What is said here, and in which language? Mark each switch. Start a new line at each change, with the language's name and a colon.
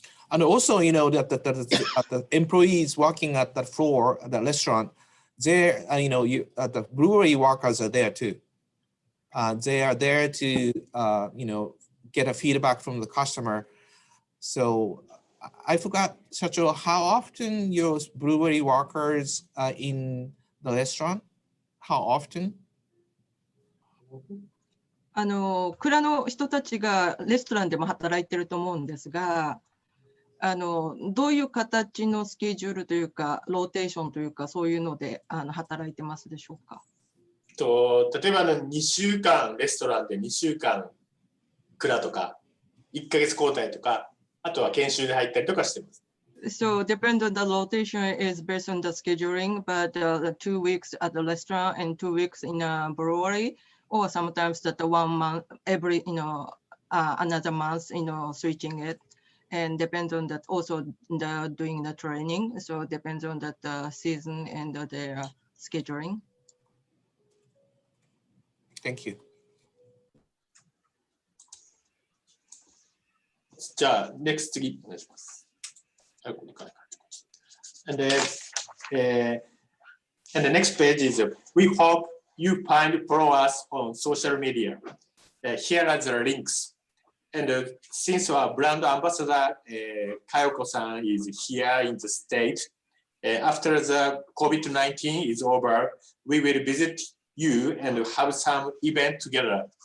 English: And also, that the employees working at the floor, at the restaurant, there, the brewery workers are there too. They are there to, get a feedback from the customer. So I forgot, Sacho, how often your brewery workers are in the restaurant? How often?
Japanese: 蔵の人たちがレストランでも働いてると思うんですが、どういう形のスケジュールというか、ローテーションというか、そういうので働いてますでしょうか。例えば2週間レストランで2週間蔵とか1ヶ月交代とか、あとは研修で入ったりとかしてます。
English: So depend on the rotation is based on the scheduling, but 2 weeks at the restaurant and 2 weeks in a brewery, or sometimes that 1 month every another month switching it, and depends on that also doing the training. So depends on that season and their scheduling. Thank you.
Japanese: じゃあ、next 次お願いします。
English: And the next page is we hope you follow us on social media. Here are the links. And since our brand ambassador Kayoko-san is here in the state, after the COVID-19 is over, we will visit you and have some event together.